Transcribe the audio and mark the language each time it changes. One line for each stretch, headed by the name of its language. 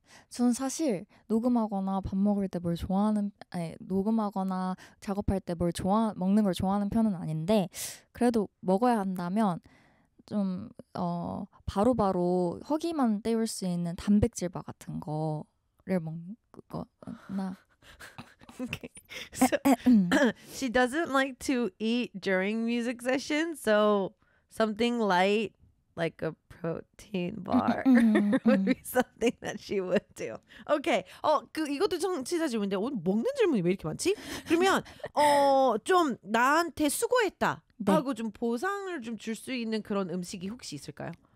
Korean: 저는 사실 녹음하거나 밥 먹을 때 뭘 좋아하는 아니 녹음하거나 작업할 때 뭘 좋아 먹는 걸 좋아하는 편은 아닌데 그래도 먹어야 한다면 좀 바로바로 허기만 때울 수 있는 단백질바 같은 거를 먹거나
English: so, she doesn't like to eat during music sessions, so something light like a protein bar would be something that she would do. Okay.
Korean: 이것도 청취자 질문인데 오늘 먹는 질문이 왜 이렇게 많지? 그러면 좀 나한테 수고했다 하고 네. 좀 보상을 좀 줄 수 있는 그런 음식이 혹시 있을까요?